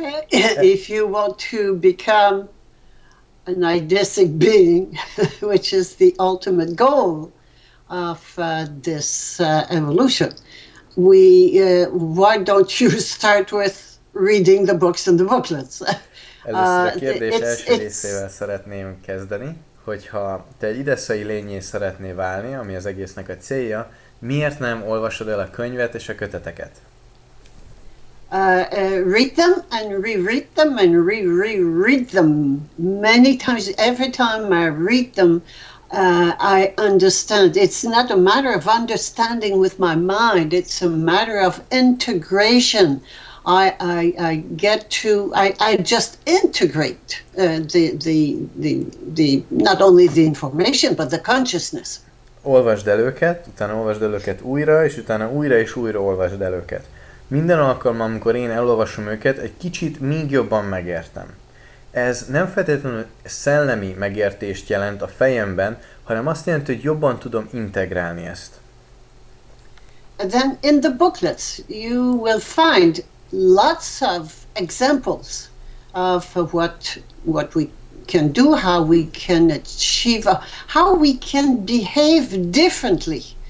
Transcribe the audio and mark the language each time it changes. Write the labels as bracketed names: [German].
[English] If you want to become an eidetic being, which is the ultimate goal of this evolution, why don't you start with reading the books and the booklets? [Hungarian] Először a kérdés első részével szeretném kezdeni, hogyha te egy ideszai lényé szeretnél válni, ami az egésznek a célja, miért nem olvasod el a könyvet és a köteteket? [English] Read them and reread them and reread them many times. Every time I read them, I understand. It's not a matter of understanding with my mind. It's a matter of integration. I just integrate the not only the information but the consciousness. [Hungarian] Olvasd el őket, utána olvasd el őket újra, és utána újra és újra olvasd el őket. Minden alkalommal, amikor én elolvasom őket, egy kicsit még jobban megértem. Ez nem feltétlenül szellemi megértést jelent a fejemben, hanem azt jelenti, hogy jobban tudom integrálni ezt. [English] And then in the booklets you will find lots of examples of what we can do, how we can achieve, how we can behave differently.